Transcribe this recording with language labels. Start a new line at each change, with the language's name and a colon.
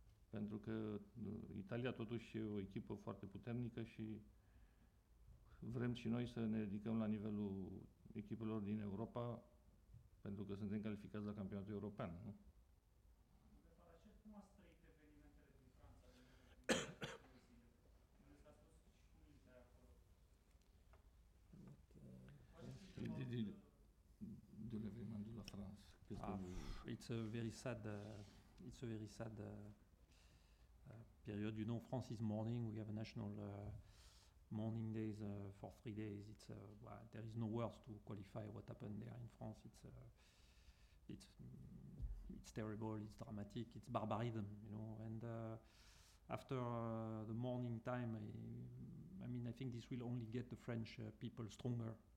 Romanian: Pentru că Italia totuși e o echipă foarte puternică și vrem și noi să ne ridicăm la nivelul echipelor din Europa, pentru că suntem calificați la campionatul european, nu? De Faracet, cum ați trăit evenimentele din Franța din ultimele zile? Unde s-a spus și cu mintea acolo.
French: De l'événement de la France.
English: It's a very sad, period. You know, France is mourning. We have a national mourning days for 3 days. There is no words to qualify what happened there in France. It's terrible. It's dramatic. It's barbarism, you know. And after the mourning time, I think this will only get the French people stronger.